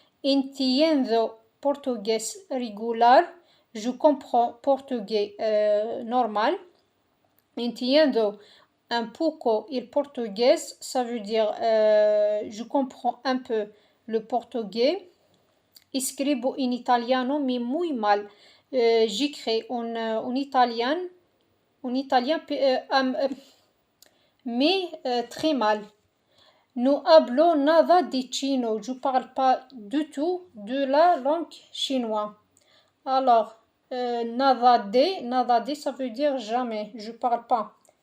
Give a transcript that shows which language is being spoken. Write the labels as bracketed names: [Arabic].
[Spanish] Entiendo portugués regular, [French] je comprends portugais normal. [Spanish] Entiendo un poco el portugués, [French] ça veut dire je comprends un peu le portugais. [Spanish] Escribo en italiano [French] mais [Spanish] muy mal. [French] J'écris en italien, mais très mal. [Spanish] No hablo nada de chino, [French] je parle pas du tout de la langue chinoise. Alors, [Spanish] nada de, [French] ça veut dire jamais, je parle pas.